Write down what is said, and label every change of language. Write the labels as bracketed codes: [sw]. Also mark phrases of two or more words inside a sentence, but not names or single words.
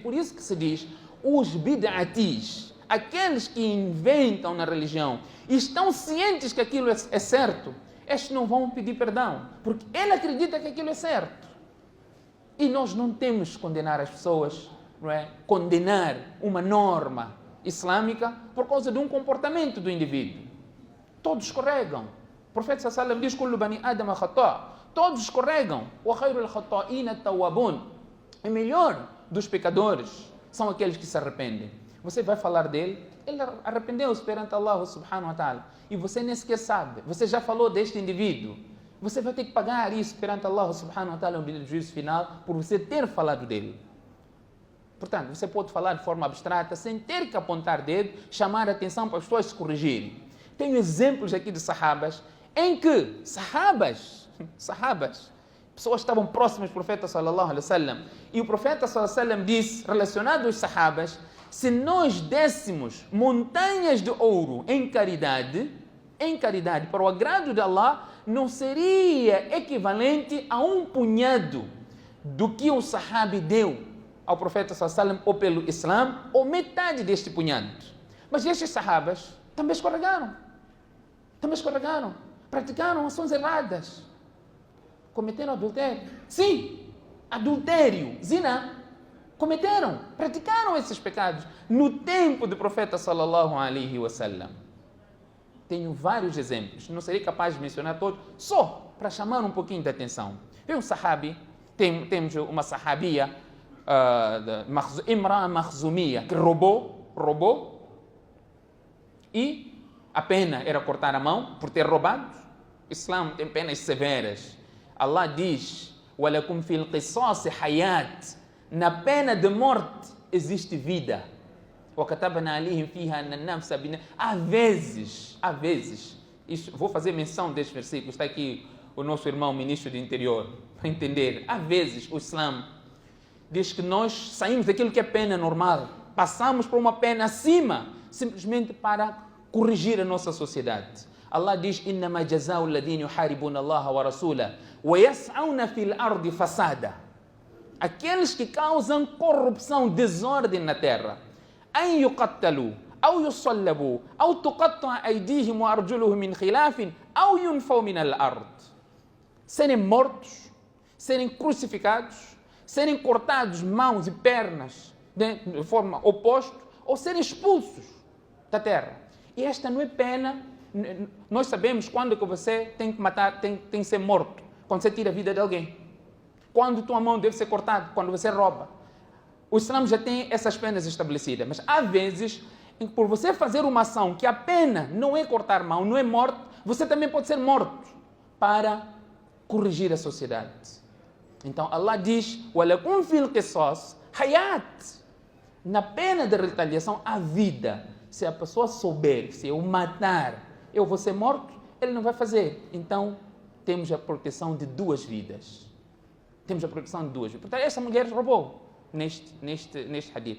[pt] Por isso que se diz, os bid'atis, aqueles que inventam na religião e estão cientes que aquilo é certo, estes não vão pedir perdão, porque ele acredita que aquilo é certo. E nós não temos que condenar as pessoas, não é? Condenar uma norma islâmica por causa de um comportamento do indivíduo. Todos escorregam. O profeta [ar] صلى الله عليه وسلم [pt] diz: [ar] "كل بني آدم خطاء'." [pt] Todos escorregam. [ar] "وخير الخطائين التوابون." [pt] O melhor dos pecadores são aqueles que se arrependem. Você vai falar dele, ele arrependeu-se perante [ar] الله سبحانه وتعالى. [pt] E você nem sequer sabe. Você já falou deste indivíduo. Você vai ter que pagar isso perante [ar] الله سبحانه وتعالى [pt] no juízo final por você ter falado dele. Portanto, você pode falar de forma abstrata, sem ter que apontar dedo, chamar a atenção para as pessoas se corrigirem. Tenho exemplos aqui de sahabas, em que sahabas, pessoas estavam próximas do profeta [ar] صلى الله عليه وسلم, [pt] e o profeta [ar] صلى الله عليه وسلم [pt] disse, relacionado aos sahabas: se nós dessemos montanhas de ouro em caridade para o agrado de Allah, não seria equivalente a um punhado do que o sahabi deu ao profeta [ar] صلى الله عليه وسلم, [pt] ou pelo Islã, ou metade deste punhado. Mas estes sahabas também escorregaram, praticaram ações erradas, cometeram adultério. Sim, adultério, zina. cometeram, praticaram esses pecados no tempo do profeta [ar] صلى الله عليه وسلم. [pt] Tenho vários exemplos, não serei capaz de mencionar todos, só para chamar um pouquinho de atenção. Tem um sahabi, temos uma sahabia, Imra Makhzumia, que roubou, e a pena era cortar a mão por ter roubado. O Islã tem penas severas. Allah diz, [ar] وَلَكُمْ فِي الْقِصَاصِ حَيَاةٍ, [pt] na pena de morte existe vida. [ar] وَكَتَبْنَا عَلَيْهِمْ فِيهَا أَنَّ النَّفْسَ بِالنَّفْسِ. [pt] Há vezes, vou fazer menção deste versículo, está aqui o nosso irmão ministro do interior, para entender. Há vezes o Islã diz que nós saímos daquilo que é pena normal, passamos por uma pena acima, simplesmente para corrigir a nossa sociedade. Allah diz, [ar] إِنَّمَا جَزَاءُ الَّذِينَ يُحَارِبُونَ اللَّهَ وَرَسُولَهُ وَيَسْعَوْنَ فِي الْأَرْضِ فَسَادًا. [pt] Aqueles que causam corrupção, desordem na terra. [ar] أَنْ يُقَتَّلُوا أَوْ يُصَلَّبُوا أَوْ تُقَطَّعَ أَيْدِيهِمْ وَأَرْجُلُهُم مِّنْ خِلَافٍ أَوْ يُنْفَوْا مِنَ الْأَرْضِ. [pt] Serem mortos, serem crucificados, serem cortados mãos e pernas de forma oposta, ou serem expulsos da terra. E esta não é pena. Nós sabemos quando que você tem que matar, tem que ser morto, quando você tira a vida de alguém, quando tua mão deve ser cortada, quando você rouba. O Islã já tem essas penas estabelecidas, mas há vezes em que por você fazer uma ação que a pena não é cortar mão, não é morte, você também pode ser morto para corrigir a sociedade. Então Allah diz, [ar] وَلَكُمْ فِي الْقِصَاصِ حَيَاةٍ, [pt] na pena de retaliação há vida. Se a pessoa souber, se eu matar, eu vou ser morto, ele não vai fazer. Então, temos a proteção de duas vidas. Temos a proteção de duas vidas. Portanto, essa mulher roubou neste hadith.